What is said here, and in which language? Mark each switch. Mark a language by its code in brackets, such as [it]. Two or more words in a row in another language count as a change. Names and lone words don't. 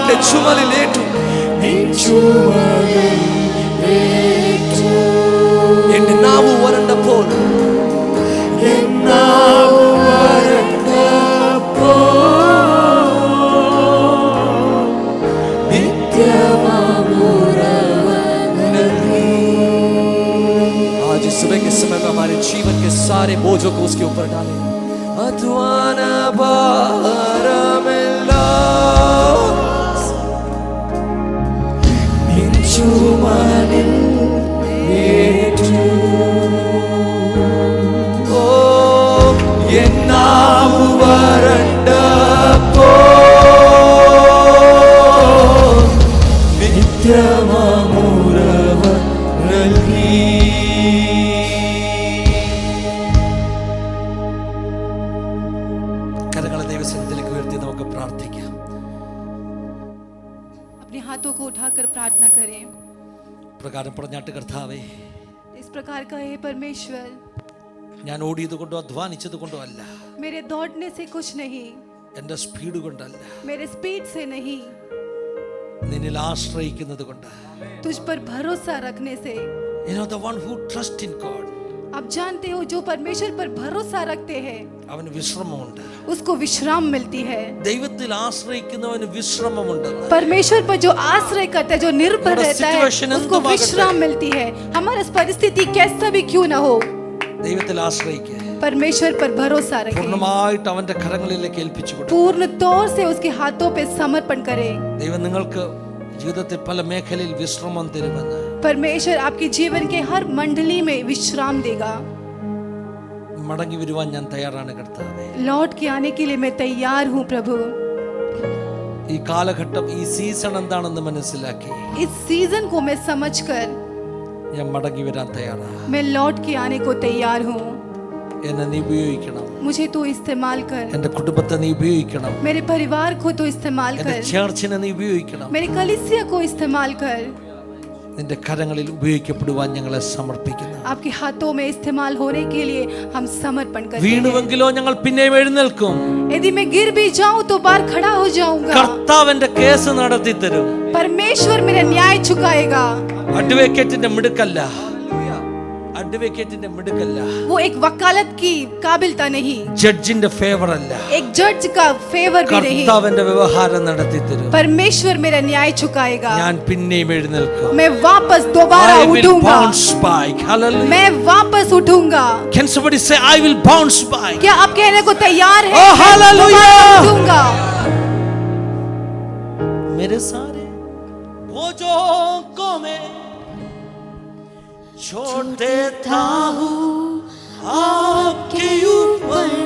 [ml] ചുമലിലേറ്റു എന്റെ നാവ് വരണ്ടപ്പോൾ आज [hi] सुबह के समय में हमारे जीवन के सारे बोझों को उसके ऊपर डालें [ml] അധ്വാന ഭാരമെല്ലാ ചുമലിൽ ഏറ്റു ഓ എന്നാവു വരണ്ടപ്പോ നിത്യമാമുരവ നൽകി കരങ്ങളെ ദൈവസന്നിധിയിലേക്ക് ഉയർത്തി നമുക്ക് പ്രാർത്ഥിക്കാം. [hi] अपने हाथों को उठाकर प्रार्थना करें. [ml] പ്രകാരം പറഞ്ഞാട്ട് കർത്താവേ, [hi] इस प्रकार कहे परमेश्वर, [ml] ഞാൻ ഓടിയത് കൊണ്ടോ അധ്വാനിച്ചത് കൊണ്ടോ അല്ല, [hi] मेरे दौड़ने से कुछ नहीं, [ml] എൻ്റെ സ്പീഡ് കൊണ്ടല്ല, [hi] मेरे स्पीड से नहीं, [ml] നിന്നിൽ ആശ്രയിക്കുന്നത് കൊണ്ട്. [hi] तुझ पर भरोसा रखने से. [en] You know, the one who trusts in God, [hi] आप जानते हो जो परमेश्वर पर भरोसा रखते हैं [ml] അവന് വിശ്രമമുണ്ട്. [hi] उसको विश्राम मिलती है. [ml] ദൈവത്തിൽ ആശ്രയിക്കുന്നവന് വിശ്രമമുണ്ടെന്ന്. [hi] परमेश्वर पर जो आश्रय करता है, जो निर्भर हमारा रहता है, situation उसको [ml] എന്തുമാകട്ടെ, [hi] विश्राम मिलती है. हमारी परिस्थिति कैसा भी क्यों ना हो, [ml] ദൈവത്തിൽ ആശ്രയിക്കുക. [hi] परमेश्वर पर भरोसा रखें. [ml] പൂർണ്ണമായിട്ട് അവന്റെ കരങ്ങളിലേക്ക് ഏൽപ്പിച്ചു കൊടുക്കുക. [hi] पूर्ण तौर से उसके हाथों पे समर्पण करें. [ml] ദൈവം നിങ്ങൾക്ക് ജീവിതത്തിൽ പല മേഖലയിൽ വിശ്രമം തരുമെന്ന്. [hi] परमेश्वर आपके जीवन के हर मंडली में विश्राम देगा. [ml] മടങ്ങി വരുവാൻ ഞാൻ തയ്യാറാണ് കർത്താവേ. [hi] लौट के आने के लिए मैं तैयार हूँ प्रभु. [ml] ഈ കാലഘട്ടം, ഈ സീസൺ എന്താണെന്ന് മനസ്സിലാക്കി [hi] इस सीजन को मैं समझकर [ml] ഞാൻ മടങ്ങി വരാൻ തയ്യാറാണ്. [hi] मैं लौट के आने को तैयार हूँ. [ml] എന്നെ നീ ഉപയോഗിക്കണം. [hi] मुझे तो इस्तेमाल कर. [ml] എന്റെ കുടുംബത്തെ നീ ഉപയോഗിക്കണം. [hi] मेरे परिवार को तो इस्तेमाल [ml] എന്റെ [hi] कर. [ml] ചേർച്ചിനെ നീ ഉപയോഗിക്കണം. [hi] मेरे कलीसिया को इस्तेमाल कर. [ml] നിന്റെ കരങ്ങളിൽ ഉപയോഗിക്കപ്പെടുവാൻ ഞങ്ങളെ സമർപ്പിക്കുന്നു. [hi] आपके हाथों में इस्तेमाल होने के लिए हम समर्पण करते हैं. [ml] വീണുവെങ്കിലോ ഞങ്ങൾ പിന്നെയും എഴുന്നേൽക്കും. [hi] यदि मैं गिर भी जाऊं तो बाहर खड़ा हो जाऊंगा. [ml] കർത്താവിന്റെ കേസ് നടത്തി തരും. [hi] परमेश्वर मेरा न्याय चुकाएगा. [ml] അഡ്വക്കേറ്റിന്റെ മിടുക്കല്ല, അഡ്വക്കേറ്റിന്റെ മിടുക്കല്ല, [hi] वो एक वकालत की काबिलता नहीं, [en] judge's favour [ml] അല്ല, [hi] एक जज का फेवर भी नहीं. [ml] കർത്താവിന്റെ വ്യവഹാരം നടത്തി തരും. [hi] परमेश्वर मेरा न्याय चुकाएगा. [ml] ഞാൻ പിന്നെയും എഴുന്നേൽക്കും. [hi] मैं वापस दोबारा [en] I will [hi] उठूंगा. [en] bounce back. Hallelujah. [hi] मैं वापस उठूंगा. [en] Can somebody say I will bounce back? [hi] क्या आप कहने को तैयार हैं? [en] Oh, [hi] मैं [en] hallelujah. [hi] दोबारा उठूंगा. मेरे सारे बोझों को मैं छोड़ देता हूँ आपके ऊपर.